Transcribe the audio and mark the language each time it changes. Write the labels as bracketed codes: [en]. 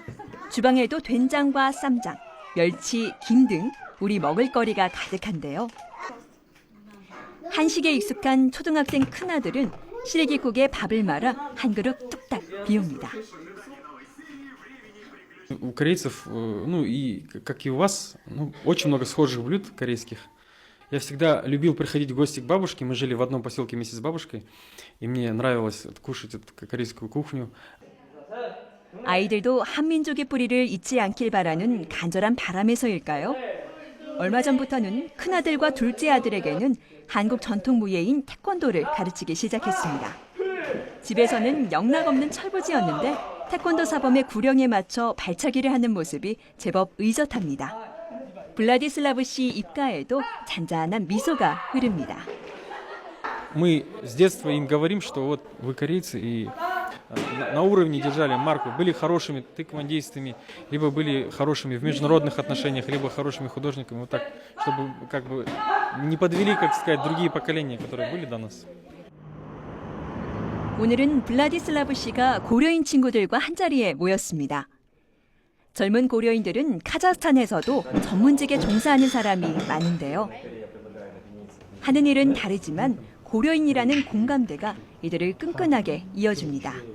[ko] 주방에도 된장과 쌈장, 멸치, 김 등 우리 먹을거리가 가득한데요. 한식에 익숙한 초등학생 큰아들은 시래기국에 밥을 말아 한 그릇 뚝딱 비웁니다. [ru] У корейцев, ну и как и у вас, очень много схожих блюд корейских. Я всегда любил приходить в гости к бабушке. Мы жили в одном поселке вместе с бабушкой, и мне нравилось кушать эту корейскую кухню. [ko] 아이들도 한민족의 뿌리를 잊지 않길 바라는 간절한 바람에서일까요? 얼마 전부터는 큰아들과 둘째 아들에게는 한국 전통 무예인 태권도를 가르치기 시작했습니다. 집에서는 영락없는 철부지였는데 태권도 사범의 구령에 맞춰 발차기를 하는 모습이 제법 의젓합니다. 블라디슬라브 씨 입가에도 잔잔한 미소가 흐릅니다. [ru] Мы с детства им говорим, что вот вы корейцы и на уровне держали марку, были хорошими тэквондистами, либо были хорошими в международных отношениях, либо хорошими художниками, вот так, чтобы как бы не подвели, как сказать, другие поколения, которые были до нас. [ko] 오늘은 블라디슬라브 씨가 고려인 친구들과 한자리에 모였습니다. 젊은 고려인들은 카자흐스탄에서도 전문직에 종사하는 사람이 많은데요. 하는 일은 다르지만 고려인이라는 공감대가 이들을 끈끈하게 이어줍니다.